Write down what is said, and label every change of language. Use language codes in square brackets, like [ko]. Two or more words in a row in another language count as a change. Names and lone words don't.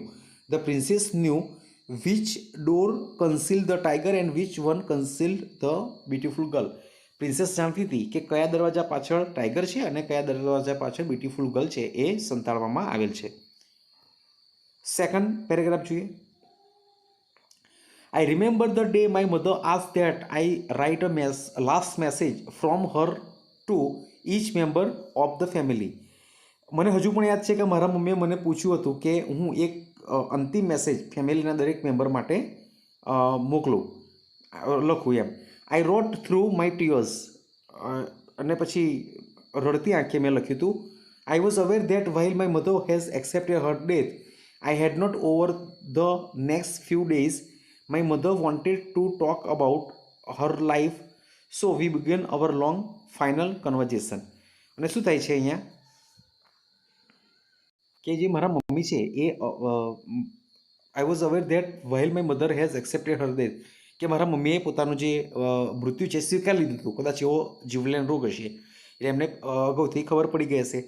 [en] The princess knew which door concealed the tiger and which one concealed the beautiful girl. [gu] પ્રિન્સેસ જાણતી હતી કે કયા દરવાજા પાછળ ટાઈગર છે અને કયા દરવાજા પાછળ [en] beautiful girl [gu] છે એ સંતાડવામાં આવેલ છે. [en] second paragraph જોઈએ. I remember the day my mother asked that I write a last message from her to each member of the family. [gu] મને હજુ પણ યાદ છે કે મારા મમ્મીએ મને પૂછ્યું હતું કે હું એક અંતિમ મેસેજ ફેમિલીના દરેક મેમ્બર માટે લખું એમ. [en] I wrote through my tears. [gu] અને પછી રડતી આંખે મેં લખ્યું હતું. [en] I was aware that while my mother has accepted her death I had not over the next few days my mother wanted to talk about her life, so we began our long final conversation. [gu] અને શું થાય છે અહીંયા કે જે મારા મમ્મી છે એ [en] I was aware that while my mother has accepted her death, [gu] કે મારા મમ્મીએ પોતાનું જે મૃત્યુ છે સ્વીકારી લીધું હતું. કદાચ એવો જીવલેણ રોગ હશે એટલે એમને અગાઉથી ખબર પડી ગઈ હશે.